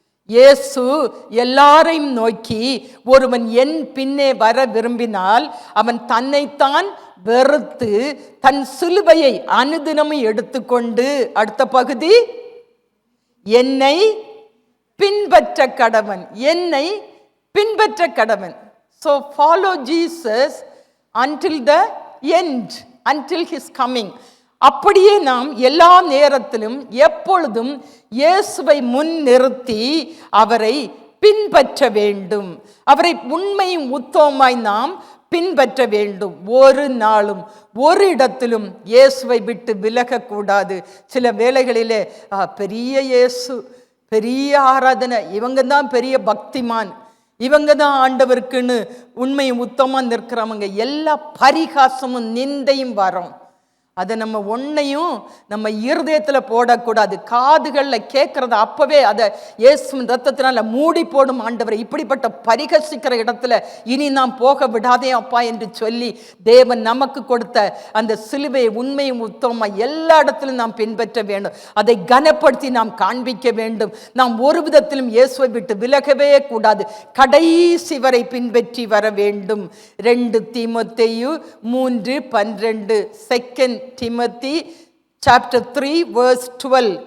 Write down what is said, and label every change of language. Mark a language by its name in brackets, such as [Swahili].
[Tamil] இயேசு எல்லாரையும் நோக்கி, ஒருவன் என் பின்னே வர விரும்பினால் அவன் தன்னைத்தான் வெறுத்து தன் சிலுவையை அனுதினமும் எடுத்துக்கொண்டு, அடுத்த பகுதி, என்னை பின்பற்ற கடவன். என்னை பின்பற்ற கடவன். [English] So follow Jesus until the end, until his coming. [Tamil] அப்படியே நாம் எல்லா நேரத்திலும் எப்பொழுதும் இயேசுவை முன் நிறுத்தி அவரை பின்பற்ற வேண்டும். அவரை உண்மையும் உத்தமமாய் நாம் பின்பற்ற வேண்டும். ஒரு நாளும் ஒரு இடத்திலும் இயேசுவை விட்டு விலகக்கூடாது. சில வேளைகளிலே பெரிய இயேசு, பெரிய ஆராதனை, இவங்க தான் பெரிய பக்திமான், இவங்க தான் ஆண்டவருக்குன்னு உண்மையும் உத்தமமாக நிற்கிறவங்க, எல்லா பரிகாசமும் நிந்தையும் வரும். அதை நம்ம ஒன்னையும் நம்ம இருதயத்தில் போடக்கூடாது. காதுகளில் கேட்கறத அப்பவே அதை இயேசுவின் ரத்தத்தினால மூடி போடும் ஆண்டவரை, இப்படிப்பட்ட பரிகசிக்கிற இடத்துல இனி நாம் போக விடாதே அப்பா என்று சொல்லி தேவன் நமக்கு கொடுத்த அந்த சிலுவையை உண்மையும் உத்தமமாக எல்லா இடத்திலும் நாம் பின்பற்ற வேண்டும். அதை கனப்படுத்தி நாம் காண்பிக்க வேண்டும். நாம் ஒரு விதத்திலும் இயேசுவை விட்டு விலகவே கூடாது. கடைசி வரை பின்பற்றி வர வேண்டும். 2 தீமோத்தேயு 3:12 [English] 2 Timothy chapter 3 verse 12.